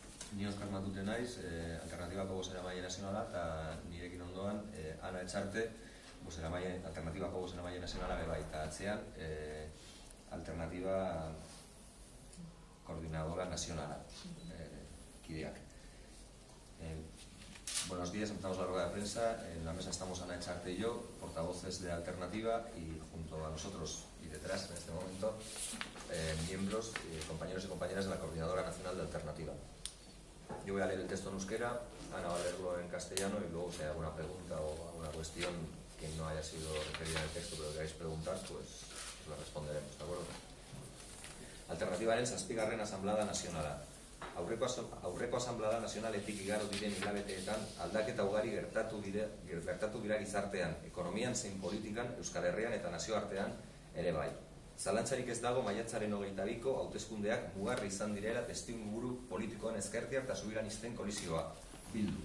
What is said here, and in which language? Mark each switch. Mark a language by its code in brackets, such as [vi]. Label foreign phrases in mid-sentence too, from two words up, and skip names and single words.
[eu] Ni Oskar Matute naiz, Alternatibako bozeramaile nazionala, eta nirekin ondoan Ana Etxarte, Alternatibako bozeramaile nazionala bebaita atzean, Alternatiba Koordinadora Nazionala, kideak. [es] Buenos días, empezamos la rueda de prensa. En la mesa estamos Ana Etxarte y yo, portavoces de Alternativa, y junto a nosotros y detrás, en este momento, miembros, compañeros y compañeras de la Coordinadora Nacional de Alternativa. Yo voy a leer el texto en euskera, Ana va a leerlo en castellano y luego si hay alguna pregunta o alguna cuestión que no haya sido referida en el texto pero queráis preguntar, pues la responderemos, ¿de acuerdo? [eu] Alternativaren 7. Asanblada Nazionala. Aurreko Asanblada Nazionaletik igaro diren hilabeteetan aldaketa ugari gertatu dira gizartean, ekonomian zein politikan, Euskal Herrian eta nazioartean ere bai. Zalantzarik ez dago maiatzaren 22ko hauteskundeak mugarri izan direla testuinguru politikoan ezkertiar eta soberanisten kolizioa bildu.